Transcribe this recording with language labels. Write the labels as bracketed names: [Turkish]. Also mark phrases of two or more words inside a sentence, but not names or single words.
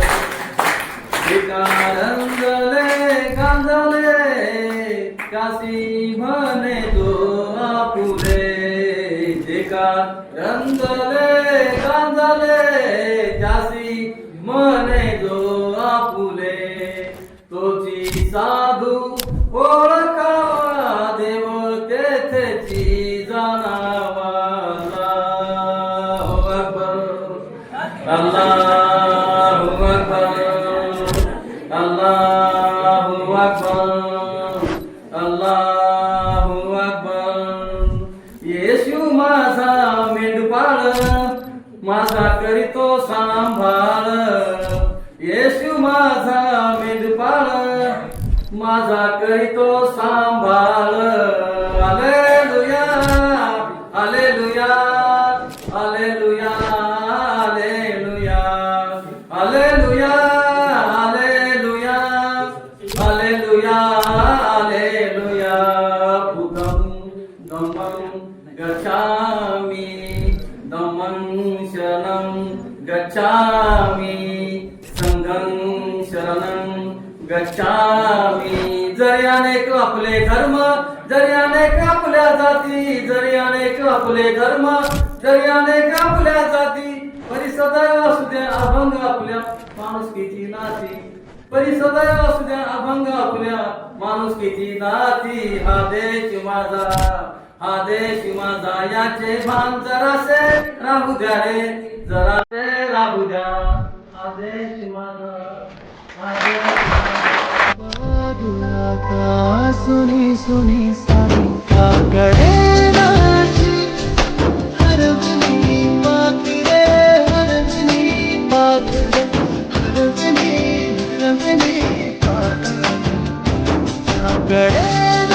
[Marathi] एका रंगले गांजले काशी म्हणे तो आपुले, एका रंगले गांजले काशी म्हणे जो आपुले. तोची साधू ओळखावा देव तेथेची जाणावा. [Arabic] الله أكبر، الله أكبر، الله أكبر، الله أكبر. [Marathi] येशू माझा मेंढपाळ, माझा करीतो सांभाळ. येशू माझा मेंढपाळ, माझा करीतो सांभाळ. हालेलुया, हालेलुया, हालेलुया, हालेलुया, हालेलुया, हालेलुया, हालेलुया, हालेलुया. [Pali] बुद्धं धम्मं गच्छामि, धम्मं शरणं गच्छामि, संघं शरणं गच्छामि. [Marathi] जरी अनेक आपले धर्म, जरी अनेक आपल्या जाती, जरी अनेक आपले धर्म, जरी अनेक आपल्या जाती, परी सदैव असू द्या अभंग आपल्या माणुसकीची नाती, परी सदैव असू द्या अभंग आपल्या माणुसकीची नाती. हा देश माझा, हा देश माझा याचे भान जरासे राहू द्या रे, जरासे राहू द्या. हा देश माझा, हा देश माझा. बाबुला का सुनी सुनी सारिका करे नाची, हरवली पाखरे, हरवली पाखरे, हरवली हरवली पाखरे. करे